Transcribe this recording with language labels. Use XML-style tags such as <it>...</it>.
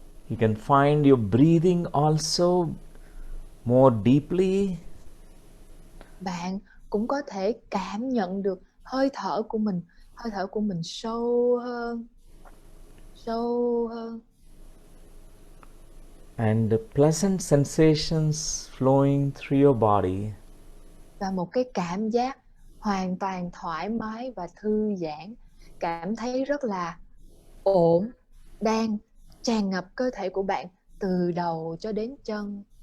<en>You can find your breathing also more deeply.</en> <vi>Bạn cũng có thể cảm nhận được hơi thở của mình sâu hơn.</vi> <en>And the pleasant sensations flowing through your body.</en> <vi>Và một cái cảm giác hoàn toàn thoải mái và thư giãn, cảm thấy rất là ổn, đang tràn ngập cơ thể của bạn từ đầu cho đến chân.</vi>